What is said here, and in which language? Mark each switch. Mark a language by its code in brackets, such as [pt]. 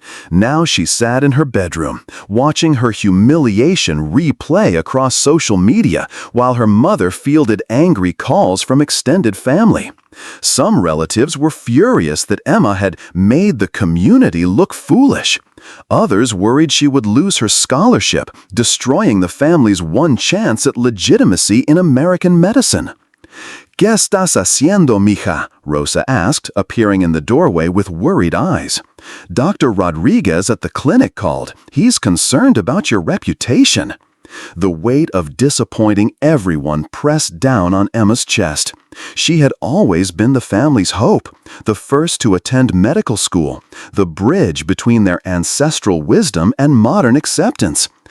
[en] Now she sat in her bedroom, watching her humiliation replay across social media while her mother fielded angry calls from extended family. Some relatives were furious that Emma had made the community look foolish. Others worried she would lose her scholarship, destroying the family's one chance at legitimacy in American medicine. [es] ¿Qué estás haciendo, mija? [en] Rosa asked, appearing in the doorway with worried eyes. Dr. Rodriguez at the clinic called. He's concerned about your reputation. The weight of disappointing everyone pressed down on Emma's chest. She had always been the family's hope, the first to attend medical school, the bridge between their ancestral wisdom and modern acceptance.